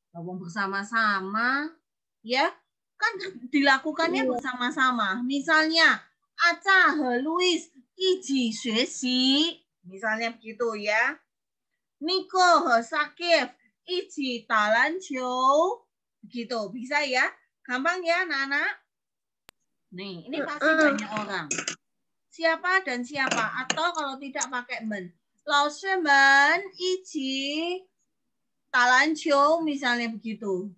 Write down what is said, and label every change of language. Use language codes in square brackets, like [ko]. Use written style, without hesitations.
[id] Kalau bersama-sama, ya kan dilakukannya bersama-sama. Misalnya, [zh] Aca和 Louis 一起学习. [id] Misalnya begitu ya. [zh] Nico 和 Sakif 一起打篮球. [id] Begitu, bisa ya? Gampang ya, anak-anak? Nih, ini pasti banyak orang. Siapa dan siapa? Atau kalau tidak pakai men. [zh] 老师们一起打篮球, [id] misalnya begitu.